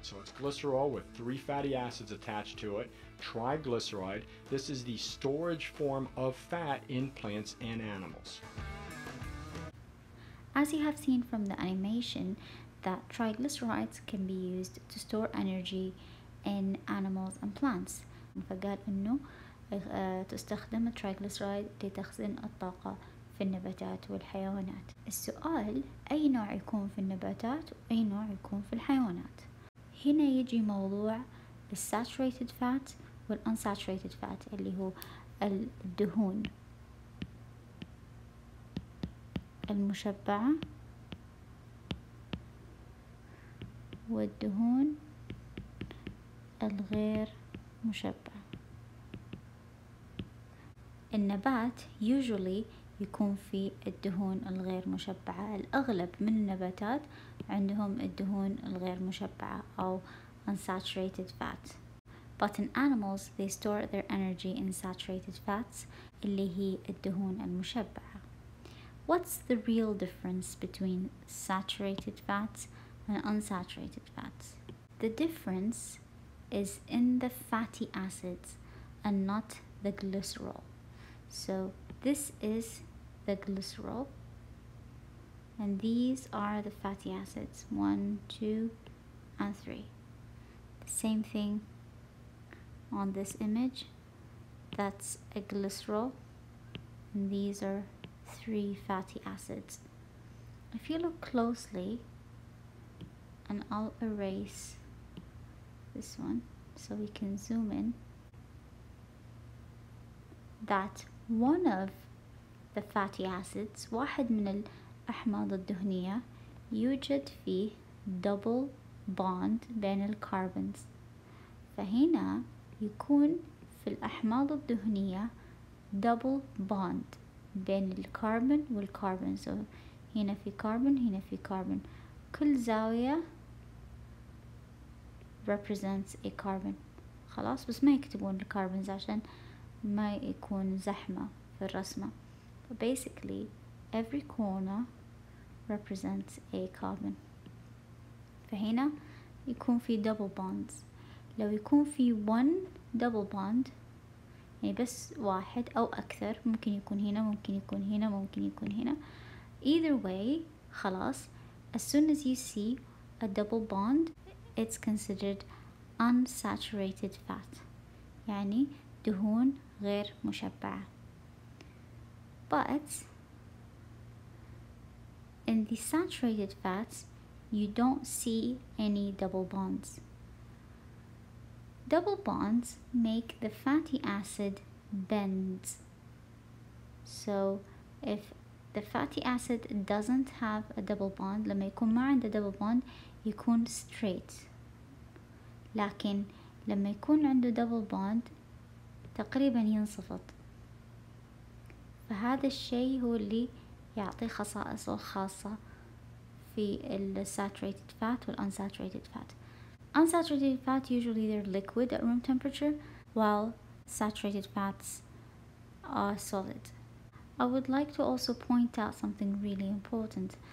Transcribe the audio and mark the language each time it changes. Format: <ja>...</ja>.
<en>So it's glycerol with 3 fatty acids attached to it, triglyceride. This is the storage form of fat in plants and animals. As you have seen from the animation, that triglycerides can be used to store energy in animals and plants.</en> <ar>فقال إنه تستخدم الترايغليسرايد لتخزين الطاقة في النباتات والحيوانات. السؤال، أي نوع يكون في النباتات وأي نوع يكون في الحيوانات؟ هنا يجي موضوع الساتوريتد فات والunsaturated fat اللي هو الدهون المشبعة والدهون الغير مشبعة. النبات usually يكون في الدهون الغير مشبعة. الأغلب من النباتات عندهم الدهون الغير مشبعة أو unsaturated fat.</ar> <en>But in animals they store their energy in saturated fats</en> <ar>اللي هي الدهون المشبعة.</ar> <en>What's the real difference between saturated fats and unsaturated fats? The difference is in the fatty acids and not the glycerol. So this is the glycerol and these are the fatty acids 1, 2 and 3. The same thing on this image, that's a glycerol and these are 3 fatty acids. If you look closely, and I'll erase this one so we can zoom in, that one of the fatty acids</en> <ar>واحد من الأحماض الدهنية يوجد فيه double bond بين الكربونز. فهنا يكون في الأحماض الدهنية double bond بين الكربون والكربون. so هنا في كربون هنا في كربون، كل زاوية</ar> <en>represents a carbon.</en> <ar>خلاص بس ما يكتبون الكربونز عشان ما يكون زحمة في الرسمة.</ar> <en>but basically every corner represents a carbon.</en> <ar>فهنا يكون في double bonds. لو يكون في one double bond يعني بس واحد أو أكثر، ممكن يكون هنا ممكن يكون هنا ممكن يكون هنا،</ar> <en>either way</en> <ar>خلاص</ar> <en>as soon as you see a double bond it's considered unsaturated fat</en> <ar>يعني دهون غير مشبعة.</ar> <en>But in the saturated fats you don't see any double bonds. Double bonds make the fatty acid bend. So if the fatty acid doesn't have a double bond،</en> <ar>لما يكون ما عنده double bond يكون straight، لكن لما يكون عنده double bond تقريبا ينصفط. فهذا الشيء هو اللي يعطي خصائصه الخاصة في ال saturated fat وال unsaturated fat.</ar> <en>Unsaturated fat usually they're liquid at room temperature while saturated fats are solid. I would like to also point out something really important.</en>